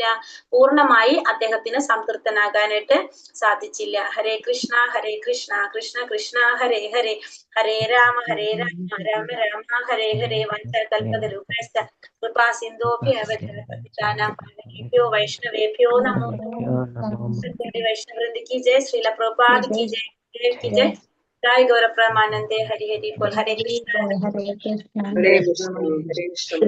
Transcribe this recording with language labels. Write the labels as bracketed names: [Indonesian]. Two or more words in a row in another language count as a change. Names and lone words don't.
[Malayalam] പൂർണ്ണമായി അദ്ദേഹത്തിന് സംതൃപ്തനാകാനായിട്ട് സാധിച്ചില്ല. [Sanskrit] ഹരേ കൃഷ്ണ കൃഷ്ണ കൃഷ്ണ ഹരേ ഹരേ, ഹരേ രാമ രാമ രാമ ഹരേ ഹരേ. വഞ്ചകൽപതരുഭ്യശ്ച കൃപാ സിന്ധോഭ്യോ വൈഷ്ണവേഭ്യോ നമോ [Hindi] वैष्णववृंद की जय. श्रील प्रभुपाद की जय. की जय. जय गौर प्रेमानंदे. हरि हरि बोल. [Sanskrit] हरे कृष्ण हरे कृष्ण.